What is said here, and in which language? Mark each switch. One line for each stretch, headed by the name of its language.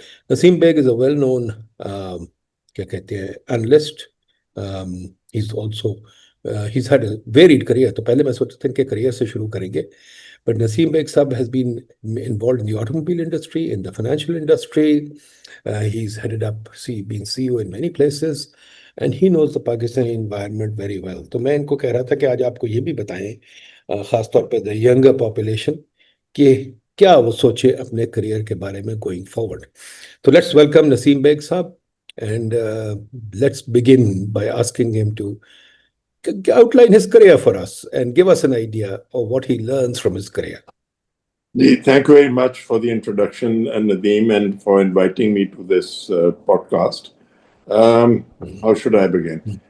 English: Naseem Baig is a well known
Urdu: کیا کہتے ہیں
English: Analyst. Has also has had a varied career.
Urdu: تو پہلے میں سوچتا تھا کہ کریئر سے شروع کریں گے،
English: But Naseem Baig sahab has been involved in the automobile industry, in the financial industry. He's headed up, been CEO in many places, and he knows the Pakistani environment very well.
Urdu: تو میں ان کو کہہ رہا تھا کہ آج آپ کو یہ بھی بتائیں، خاص طور پہ
English: the younger population،
Urdu: کہ کیا وہ سوچے اپنے کریئر کے بارے میں
English: going forward.
Urdu: تو
English: let's welcome Naseem Baig sahab and let's begin by asking him to outline his career for us and give us an idea of what he learns from his career. Thank you very much for the introduction, and Nadeem, and for inviting me to this podcast. How should I begin?